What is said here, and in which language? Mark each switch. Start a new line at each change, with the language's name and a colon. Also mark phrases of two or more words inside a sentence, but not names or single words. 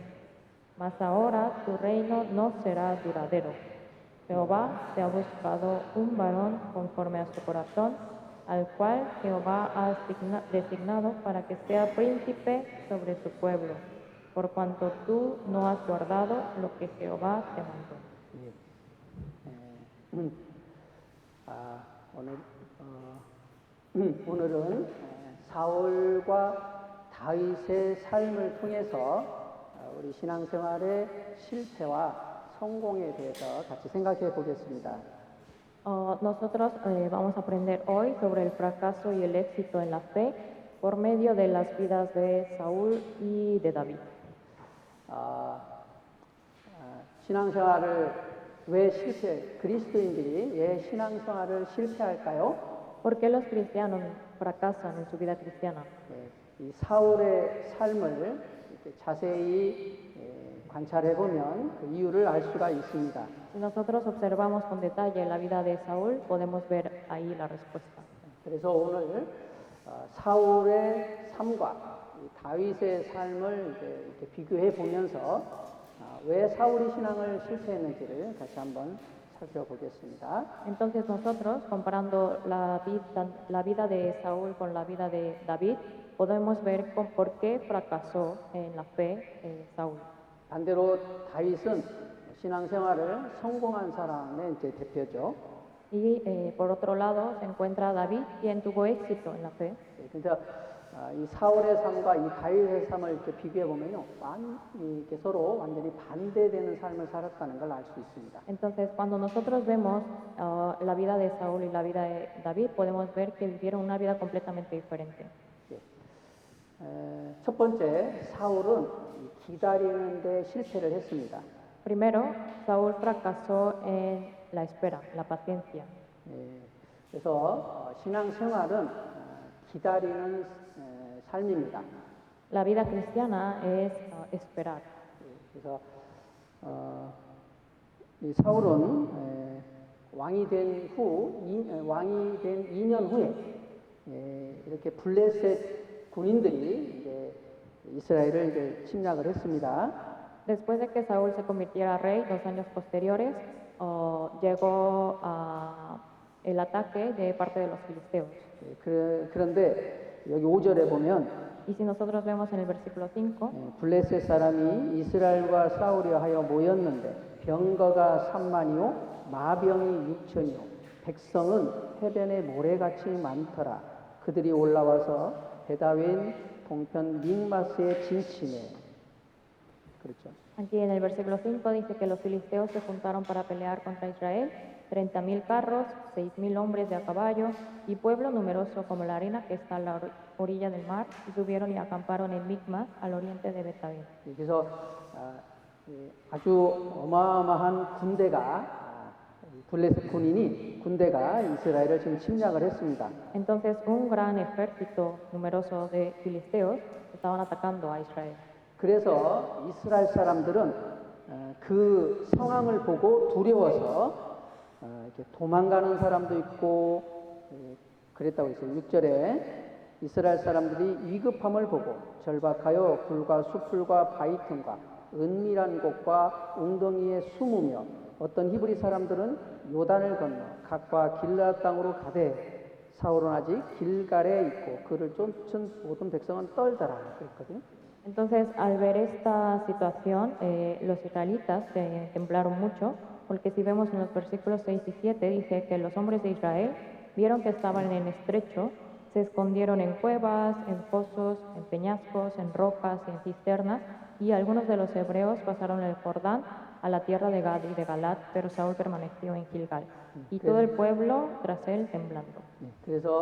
Spanish: Mas ahora tu reino no será duradero. Jehová te ha buscado un varón conforme a su corazón, al cual Jehová ha designado para que sea príncipe sobre su pueblo, por cuanto tú no has guardado lo que Jehová te mandó.
Korean: 예. 오늘 오늘은 사울과 다윗의 삶을 통해서 우리 신앙생활의 실패와 성공에 대해서 같이 생각해 보겠습니다.
Spanish: Nosotros vamos a aprender hoy sobre el fracaso y el éxito en la fe por medio de las vidas de Saúl y de David.
Korean: 신앙생활을 왜 그리스도인들이 왜 신앙생활을 실패할까요?
Spanish: ¿Por qué los cristianos fracasan en su vida cristiana?
Korean: 이 사울의 삶을 이렇게 자세히 관찰해 보면 그 이유를 알 수가 있습니다.
Spanish: Si nosotros observamos con detalle la vida de Saúl, podemos ver ahí la respuesta.
Korean: 그래서 오늘 사울의 삶과 다윗의 삶을 이렇게 비교해 보면서 왜 사울이 신앙을 실패했는지를 다시 한번 살펴보겠습니다.
Spanish: Entonces nosotros, comparando la vida de Saúl con la vida de David, podemos ver por qué fracasó en la fe Saúl.
Korean: 반대로 다윗은 신앙생활을 성공한 사람의 이제 대표죠.
Spanish: Y por otro lado se encuentra David, quien tuvo éxito en la fe.
Korean: 그래서 이 사울의 삶과 이 다윗의 삶을 이렇게 비교해 보면요, 이렇게 서로 완전히 반대되는 삶을 살았다는 걸 알 수 있습니다.
Spanish: Entonces, cuando nosotros vemos la vida de Saúl y la vida de David, podemos ver que vivieron una vida completamente diferente.
Korean: 첫 번째, 사울은 기다리는 데 실패를 했습니다.
Spanish: Primero, Saúl fracasó en la espera, la paciencia.
Korean: 그래서 신앙생활은 기다리는 삶입니다.
Spanish: La vida cristiana es esperar.
Korean: 그래서 이 사울은 왕이 된 2년 후에 이렇게 블레셋 군인들이 이제 이스라엘을 이제 침략을 했습니다.
Spanish: Después de que Saúl se convirtiera rey, 2 años posteriores, llegó el ataque de parte de los filisteos.
Korean: 그런데 여기 5절에 보면
Spanish: Y si nosotros vemos en el versículo 5,
Korean: 블레셋 사람이 이스라엘과 싸우려 하여 모였는데 병거가 3만이요 마병이 6천이요 백성은 해변에 모래같이 많더라. 그들이 올라와서 베다웬 동편 믹마스에 진치네. 그렇죠.
Spanish: aquí en el versículo 5 dice que los filisteos se juntaron para pelear contra Israel, 30,000 carros, 6,000 hombres de a caballo y pueblo numeroso como la arena que está a la orilla del mar, y subieron y acamparon en Micmas, al oriente de Betavín.
Korean: 그래서 아주 어마어마한 블레셋 군대가 이스라엘을 지금 침략을 했습니다.
Spanish: Entonces un gran ejército numeroso de filisteos estaban atacando a Israel.
Korean: 그래서 이스라엘 사람들은 그 상황을 보고 두려워서 이렇게 도망가는 사람도 있고 그랬다고 했어요. 6절에 이스라엘 사람들이 위급함을 보고 절박하여 굴과 수풀과 바위틈과 은밀한 곳과 웅덩이에 숨으며 어떤 히브리 사람들은 요단을 건너 각과 길르앗 땅으로 가되 사울은 아직 길갈에 있고 그를 쫓은 모든 백성은 떨더라 그랬거든요.
Spanish: Entonces, al ver esta situación, los israelitas temblaron mucho, porque si vemos en los versículos 6 y 7, dice que los hombres de Israel vieron que estaban en estrecho, se escondieron en cuevas, en pozos, en peñascos, en rocas y en cisternas, y algunos de los hebreos pasaron el Jordán a la tierra de Gad y de Galat, pero Saúl permaneció en Gilgal, y todo el pueblo tras él temblando.